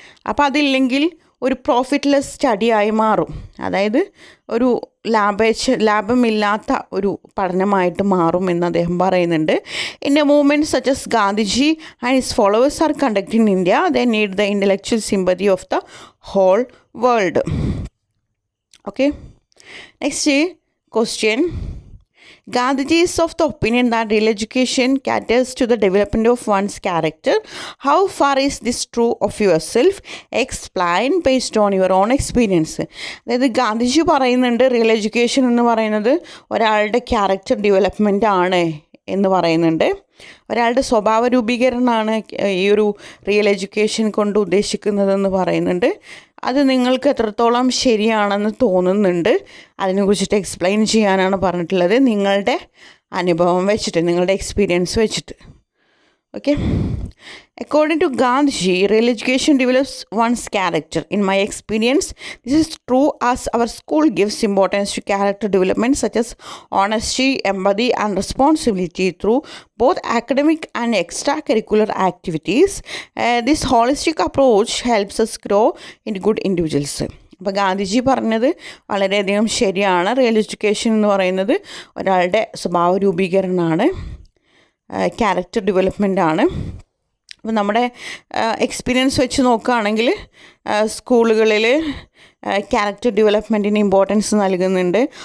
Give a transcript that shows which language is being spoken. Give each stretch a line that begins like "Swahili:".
Malayalam: അപ്പോൾ അതില്ലെങ്കിൽ ഒരു പ്രോഫിറ്റ്ലെസ് സ്റ്റഡിയായി മാറും, അതായത് ഒരു ലാഭമില്ലാത്ത ഒരു പഠനമായിട്ട് മാറും എന്ന് അദ്ദേഹം പറയുന്നുണ്ട്.
English: In a movement such as Gandhiji and his followers are conduct in India, they need the intellectual sympathy of the whole world. Okay, next question. Gandhiji is of the opinion that real education caters to the development of one's character. How far is this true of yourself? Explain based on your own experience.
Malayalam: അതായത് ഗാന്ധിജി പറയുന്നുണ്ട് real education എന്ന് പറയുന്നത് ഒരാളുടെ character development ആണ് എന്ന് പറയുന്നുണ്ട്. ഒരാളുടെ സ്വഭാവ രൂപീകരണമാണ് ഈ ഒരു റിയൽ എഡ്യൂക്കേഷൻ കൊണ്ട് ഉദ്ദേശിക്കുന്നതെന്ന് പറയുന്നുണ്ട്. അത് നിങ്ങൾക്ക് എത്രത്തോളം ശരിയാണെന്ന് തോന്നുന്നുണ്ട്, അതിനെക്കുറിച്ചിട്ട് എക്സ്പ്ലെയിൻ ചെയ്യാനാണ് പറഞ്ഞിട്ടുള്ളത്, നിങ്ങളുടെ അനുഭവം വെച്ചിട്ട്, നിങ്ങളുടെ എക്സ്പീരിയൻസ് വെച്ചിട്ട്.
English: Okay, according to Gandhiji, real education develops one's character. In my experience this is true as our school gives importance to character development such as honesty, empathy and responsibility through both academic and extracurricular activities. This holistic approach helps us grow into good individuals.
Malayalam: അപ്പോൾ ഗാന്ധിജി പറഞ്ഞത് വളരെയധികം ശരിയാണ്. Real education എന്ന് പറയുന്നത് ഒരാളുടെ സ്വഭാവ രൂപീകരണമാണ്, character development ആണ്. അപ്പോൾ നമ്മുടെ എക്സ്പീരിയൻസ് വെച്ച് നോക്കുകയാണെങ്കിൽ സ്കൂളുകളിൽ ക്യാരക്ടർ ഡെവലപ്മെൻറ്റിന് ഇമ്പോർട്ടൻസ് നൽകുന്നുണ്ട്.